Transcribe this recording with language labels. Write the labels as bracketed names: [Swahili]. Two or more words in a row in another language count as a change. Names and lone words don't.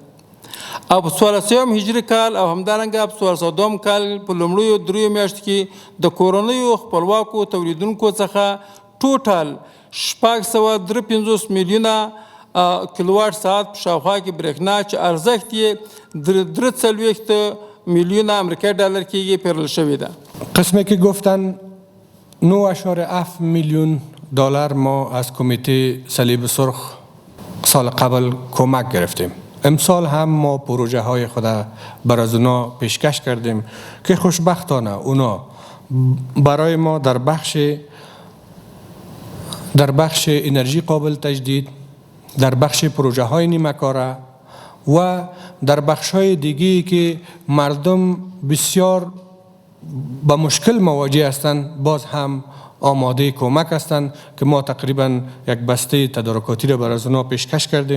[Pashto] او په 1400 هجري کال او همدارنګه په 1402 کال په لومړیو دریو میاشتو کې د کورنیو خپلواکو تولیدونکو څخه ټوټل 653 میلیونه کیلوواټ ساعت په شاوخوا کې برېښنا چې ارزښت یې 3 میلیونه امریکایي ډالر کېږي پیرل شوې ده. [Persian] قسمی که گفتن 9.7 میلیون دلار ما از کمیته صلیب سرخ سال قبل کمک گرفتیم. امسال هم ما پروژه های خود بر از اونا پیشکش کردیم که خوشبختانه اونا برای ما در بخش انرژی قابل تجدید، در بخش پروژه های نیمه‌کاره و در بخش های دیگی که مردم بسیار با مشکل مواجه هستند باز هم آماده کمک هستند که ما تقریبا یک بسته تدارکاتی را بر از اونا پیشکش کردیم.